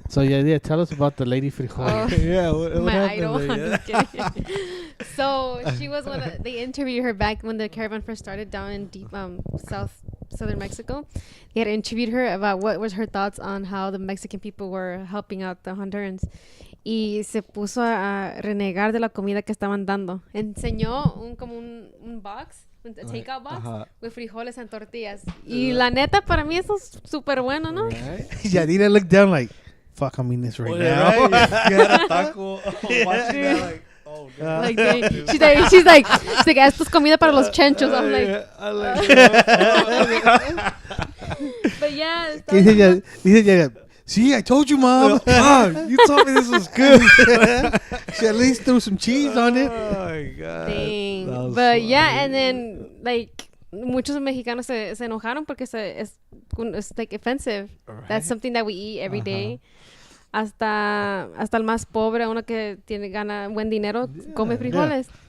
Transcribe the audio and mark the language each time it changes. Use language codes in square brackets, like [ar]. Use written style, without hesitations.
[en] So yeah, tell us about the Lady Frijol. Oh. Yeah, what My happened idol. there? I'm Yeah. just kidding. So she was they interviewed her back when the caravan first started down in deep southern Mexico. They had interviewed her about what was her thoughts on how the Mexican people were helping out the Hondurans. [es] Y se puso a renegar de la comida que estaban dando. Enseñó como un box, un takeout box, Ajá. [en] with frijoles and tortillas. [es] Y la neta, para mí eso es súper bueno, ¿no? [en] Right? Yadira looked down like, fuck, I'm eating this right Well, now. right? You had a taco. Watching that, like, oh, God. Like, dang. she's like, esto es comida para los chenchos. I'm like, I like but yeah. Dice Yadira, see, I told you, Mom. Mom, you told me this was good. She at least threw some cheese on it. Oh, my God. Dang. That was But yeah, funny. [es] and then, like, muchos mexicanos se enojaron porque es like offensive. [en] Right. That's something that we eat every day. [es] Hasta el más pobre, uno que gana buen dinero, come frijoles.